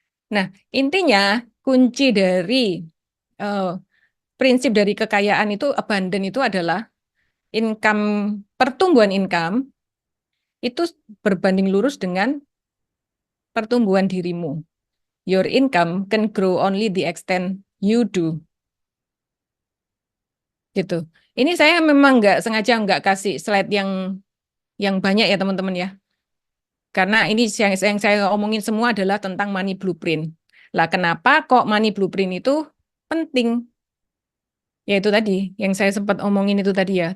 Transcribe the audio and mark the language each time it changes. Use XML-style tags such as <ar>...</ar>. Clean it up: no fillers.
<id>Nah, intinya kunci dari eh, prinsip dari kekayaan itu, abundant itu adalah income, pertumbuhan income itu berbanding lurus dengan pertumbuhan dirimu.</id> <en>Your income can grow only the extent you do.</en> <id>Gitu. Ini saya memang nggak sengaja nggak kasih slide yang banyak ya teman-teman ya. Karena ini yang saya omongin semua adalah tentang money blueprint. Lah kenapa kok money blueprint itu penting? Ya itu tadi, yang saya sempat omongin itu tadi ya.</id>